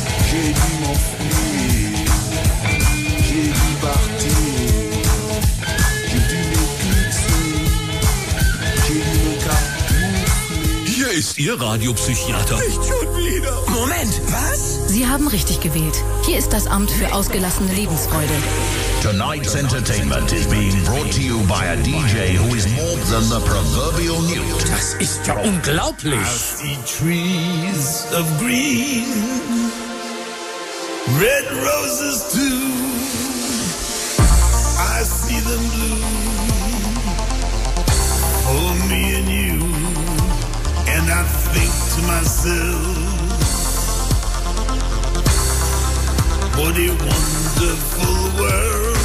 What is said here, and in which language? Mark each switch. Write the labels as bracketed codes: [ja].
[fr] J'ai dû m'enfuir, j'ai dû partir, j'ai dû me fixer, j'ai dû me capturer. [de] Hier ist Ihr Radiopsychiater. Nicht schon wieder. Moment, was? Sie haben richtig gewählt. Hier ist das Amt für ausgelassene Lebensfreude. [en] Tonight's entertainment is being brought to you by a DJ who is more than the proverbial newt. [de] Das ist ja unglaublich. [en] As the trees of green, red roses too, I see them bloom for me and you, and I think to myself, what a wonderful world.